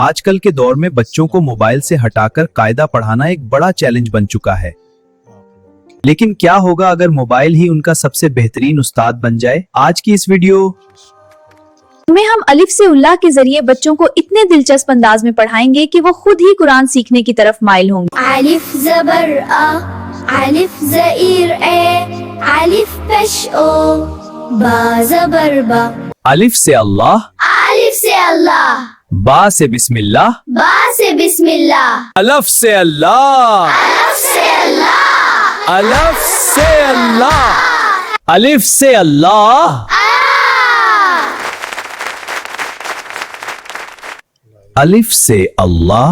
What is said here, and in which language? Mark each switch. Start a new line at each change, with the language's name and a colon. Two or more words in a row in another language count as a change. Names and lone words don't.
Urdu: آج کل کے دور میں بچوں کو موبائل سے ہٹا کر قاعدہ پڑھانا ایک بڑا چیلنج بن چکا ہے، لیکن کیا ہوگا اگر موبائل ہی ان کا سب سے بہترین استاد بن جائے؟ آج کی اس ویڈیو میں ہم الف سے اللہ کے ذریعے بچوں کو اتنے دلچسپ انداز میں پڑھائیں گے کہ وہ خود ہی قرآن سیکھنے کی طرف مائل ہوں گے۔ الف زبر آ، الف زئر اے، الف پیش او، با زبر با، الف سے اللہ، الف سے اللہ، با سے بسم اللہ، با سے بسم اللہ، الف سے اللہ، الف سے اللہ، الف سے اللہ، الف سے اللہ، الف سے اللہ،